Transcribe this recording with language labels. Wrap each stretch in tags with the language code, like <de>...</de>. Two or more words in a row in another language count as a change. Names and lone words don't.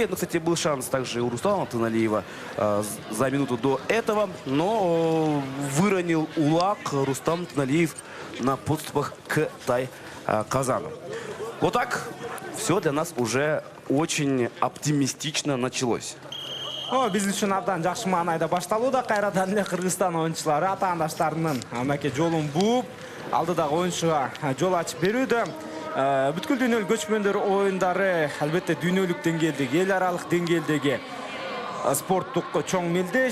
<ru>Ну, кстати, был шанс также у Рустама Тыналиева за минуту до этого. Но выронил улак Рустам Тыналиев на подступах к Тай-Казану. Вот так все для нас уже очень оптимистично началось.</ru> <ky>Биз үчүн абдан жакшы маанайда башталууда. Кайрадан эле Кыргызстан оюнчулары атаандаштарынын амеке жолун бууп, алдыдагы оюнчуга жол ачып берүүдө. Бүткүл дүйнөлүк көчмөндөр оюндары албетте дүйнөлүк деңгээлдеги, эл аралык деңгээлдеги спорттук чоң мелдеш.</ky>